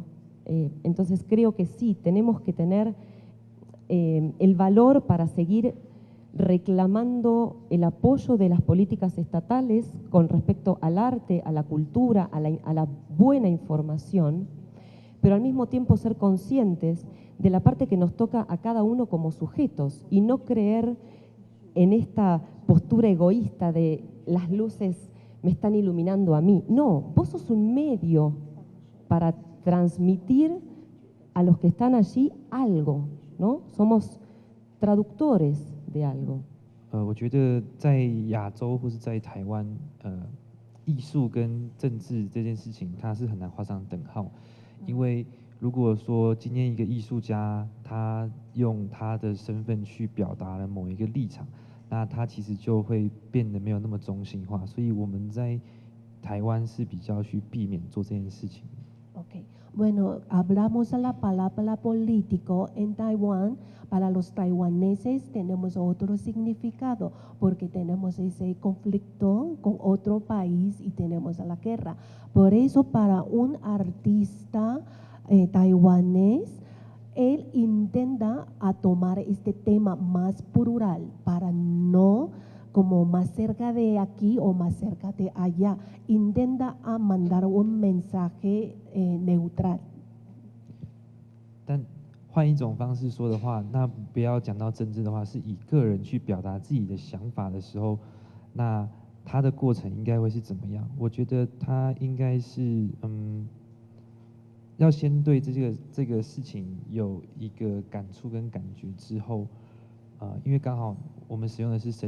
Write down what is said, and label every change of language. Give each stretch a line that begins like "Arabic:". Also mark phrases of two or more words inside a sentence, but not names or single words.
Spanish: Entonces creo que sí, tenemos que tener el valor para seguir reclamando el apoyo de las políticas estatales con respecto al arte, a la cultura, a la buena información, pero al mismo tiempo ser conscientes de la parte que nos toca a cada uno como sujetos y no creer en esta postura egoísta de las luces me están iluminando a mí. No, vos sos un medio para transmitir a los que están allí algo, ¿no? Somos traductores de algo.
Chinese: 我觉得在亚洲或是在台湾，艺术跟政治这件事情，它是很难画上等号，因为如果说今天一个艺术家他用他的身份去表达了某一个立场，那他其实就会变得没有那么中性化，所以我们在台湾是比较去避免做这件事情。
Spanish: Okay. Bueno, hablamos a la palabra político en Taiwán. Para los taiwaneses tenemos otro significado porque tenemos ese conflicto con otro país y tenemos la guerra. Por eso para un artista taiwanés él intenta a tomar este tema más plural para no como más cerca de aquí o más cerca de allá. Intenta a mandar un mensaje neutral.
Chinese: 但换一种方式说的话，那不要讲到政治的话，是以个人去表达自己的想法的时候，那他的过程应该会是怎么样？我觉得他应该是要先对这个事情有一个感触跟感觉之后，因为刚好我们使用的是身